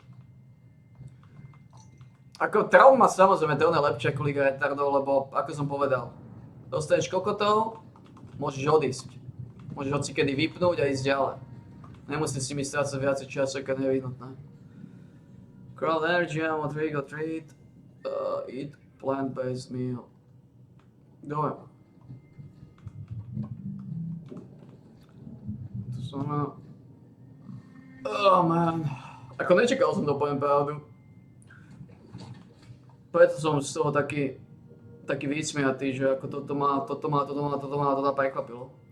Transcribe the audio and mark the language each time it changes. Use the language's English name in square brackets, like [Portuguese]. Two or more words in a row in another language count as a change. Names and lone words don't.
[Slovak] Ako trauma samozrejme to je lepšie ako liga retardov, lebo ako som povedal, dostaneš kokotov, môžeš odísť. Môžeš hocikedy vypnúť a ísť ďalej. Nemusíš si mi strácať viacej času, ako je nevyhnutné. [English] Crowd energy, ammo, trigo, treat, eat plant-based meal. Dobre. Oh man. [Slovak] Ako nečakal som to, poviem pravdu. Preto som z toho taký vysmiatý, že ako toto ma prekvapilo.